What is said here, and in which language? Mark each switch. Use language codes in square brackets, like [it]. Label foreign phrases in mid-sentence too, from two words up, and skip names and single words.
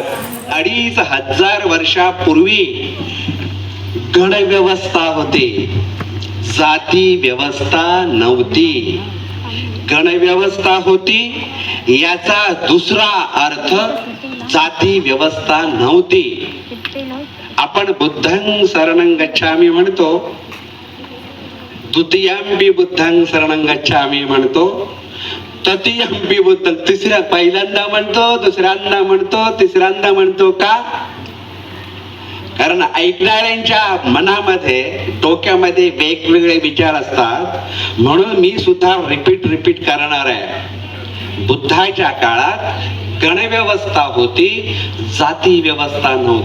[mr] 2,500 वर्षापूर्वी गणव्यवस्था होते, जाती व्यवस्था नव्हती. गणव्यवस्था होती याचा दुसरा अर्थ जाती व्यवस्था नव्हती. [pi] आपण बुद्धं शरणं गच्छामि म्हणतो, द्वितीयंपि बुद्धं शरणं गच्छामि म्हणतो, तृतीयंपि बुद्धं, [mr] तिसऱ्या पहिल्यांदा म्हणतो, दुसऱ्यांदा म्हणतो, तिसऱ्यांदा म्हणतो. का? कारण ऐकणाऱ्यांच्या मनामध्ये, डोक्यामध्ये वेगवेगळे विचार असतात. म्हणून मी सुद्धा रिपीट करणार आहे. बुद्धाच्या काळात गणव्यवस्था होती, जाती व्यवस्था नव्हती.